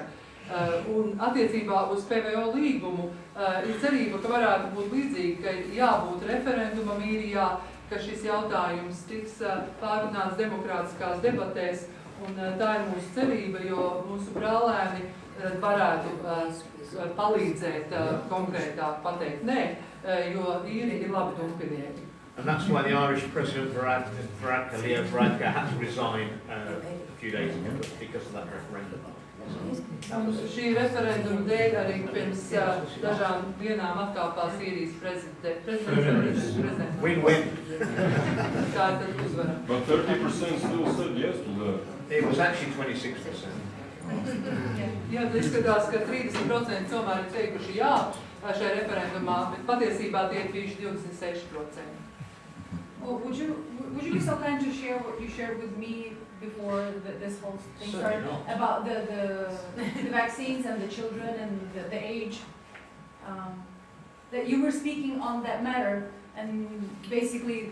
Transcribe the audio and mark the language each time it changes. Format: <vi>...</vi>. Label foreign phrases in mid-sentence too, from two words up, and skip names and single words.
<lv>Un attiecībā uz Pvo līgumu ir cerība, ka varētu būt līdzīgi, ka jābūt referendumam Īrijā, ka šis jautājums tiks pārunāts demokrātiskās debatēs, un tā ir mūsu cerība, jo mūsu brālēni varētu palīdzēt konkrētāk pateikt nē, jo īri ir labi dumpinieki.</lv> <en>And that's why the Irish President Leo Varadkar had to resign a few days ago because of that referendum.</en> <lv>Šī referenduma dēļ arī pirms dažām dienām atkāpās Īrijas prezidents.</lv> <en>Win-win.</en> <lv>Kā tad uzvara?</lv> <en>But 30% still said yes to that. It was actually 26%.</en> <lv>Jā, izskatās, ka 30% tomēr ir teikuši jā šajā referendumā, bet patiesībā tie ir bijuši 26%.</lv> <en>Well, would you be so kind to share what you shared with me before this whole thing started about the vaccines and the children and the age? That you were speaking on that matter and basically.</en>